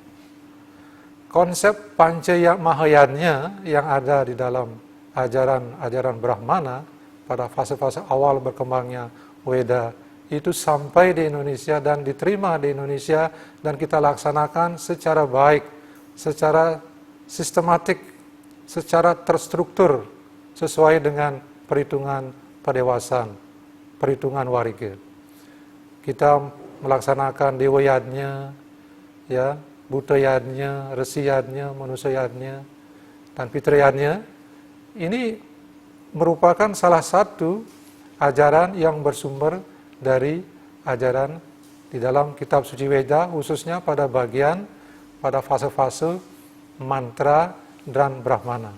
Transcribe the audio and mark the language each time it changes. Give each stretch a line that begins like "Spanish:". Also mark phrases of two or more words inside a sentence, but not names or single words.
Indonesian: Konsep Panca-Mahayana yang ada di dalam ajaran Brahmana pada fase-fase awal berkembangnya Weda itu sampai di Indonesia dan diterima di Indonesia dan kita laksanakan secara baik, secara sistematik, secara terstruktur sesuai dengan perhitungan padewasan, perhitungan warga. Kita melaksanakan dewa yadnya, ya, buta yadnya, resi yadnya, manusia yadnya, dan fitra yadnya. Ini merupakan salah satu ajaran yang bersumber dari ajaran di dalam kitab suci Weda, khususnya pada bagian pada fase-fase mantra dan Brahmana.